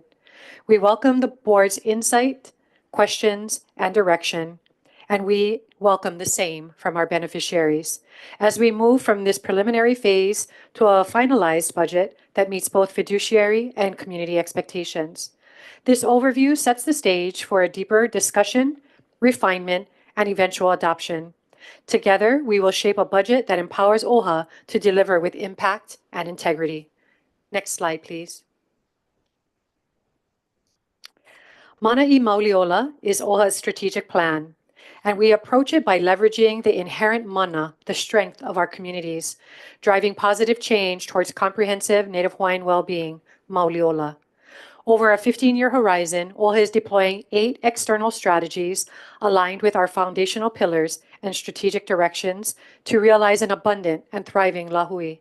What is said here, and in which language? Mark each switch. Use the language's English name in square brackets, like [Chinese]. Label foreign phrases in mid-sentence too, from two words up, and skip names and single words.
[English] We welcome the board's insight, questions, and direction, and we welcome the same from our beneficiaries as we move from this preliminary phase to a finalized budget that meets both fiduciary and community expectations. This overview sets the stage for a deeper discussion, refinement, and eventual adoption. Together, we will shape a budget that empowers OHA to deliver with impact and integrity. Next slide, please. Manaʻo Mauliola is OHA's strategic plan, and we approach it by leveraging the inherent mana, the strength of our communities, driving positive change towards comprehensive Native Hawaiian well-being, Mauliola. Over a 15-year horizon, OHA is deploying 8 external strategies aligned with our foundational pillars and strategic directions to realize an abundant and thriving Lahui.